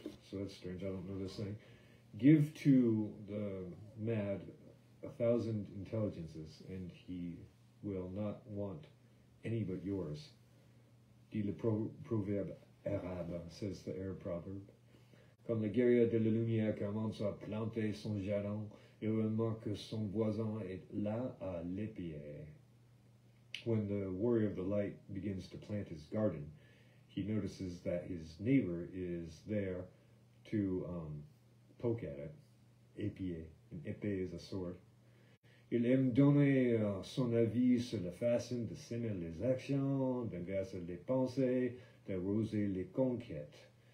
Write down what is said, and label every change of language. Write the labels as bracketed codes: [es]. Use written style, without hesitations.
[en] So that's strange. I don't know this thing. Give to the mad 1,000 intelligences, and he will not want any but yours. [fr] Dit le proverbe arabe, [en] says the Arab proverb. [fr] Quand le guerrier de la lumière commence à planter son jardin, il remarque que son voisin est là à l'épier. [en] When the warrior of the light begins to plant his garden, he notices that his neighbor is there to poke at it. Épier. An épée is a sword. [fr] Il aime donner son avis sur la façon de semer les actions, d'inverser les pensées, d'arroser les conquêtes.